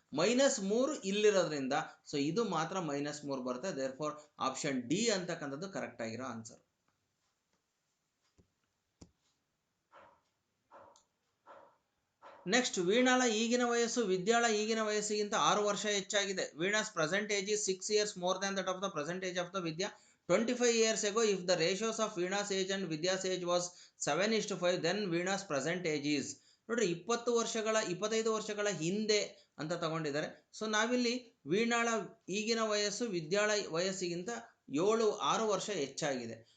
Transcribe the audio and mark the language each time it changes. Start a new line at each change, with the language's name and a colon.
Kannada: -3 ಇಲ್ಲಿರೋದ್ರಿಂದ so ಇದು ಮಾತ್ರ -3 ಬರುತ್ತೆ. ದೇರ್ ಫಾರ್ ಆಪ್ಷನ್ ಡಿ ಅಂತಕ್ಕಂಥದ್ದು ಕರೆಕ್ಟ್ ಆಗಿರೋ ಆನ್ಸರ್. ನೆಕ್ಸ್ಟ್, ವೀಣಾಳ ಈಗಿನ ವಯಸ್ಸು ವಿದ್ಯಾಳ ಈಗಿನ ವಯಸ್ಸಿಗಿಂತ 6 ವರ್ಷ ಹೆಚ್ಚಾಗಿದೆ.
English: Veena's present age is 6 years more than that of the present age of the Vidya. 25 years ago, if the ratios of Veena's age and Vidya's age was 7:5, then Veena's present age is.
Kannada: ನೋಡ್ರಿ, 25 ವರ್ಷಗಳ ಹಿಂದೆ ಅಂತ ತಗೊಂಡಿದ್ದಾರೆ. So ನಾವಿಲ್ಲಿ ವೀಣಾಳ ಈಗಿನ ವಯಸ್ಸು ವಿದ್ಯಾಳ ವಯಸ್ಸಿಗಿಂತ 6 ವರ್ಷ ಹೆಚ್ಚಾಗಿದೆ.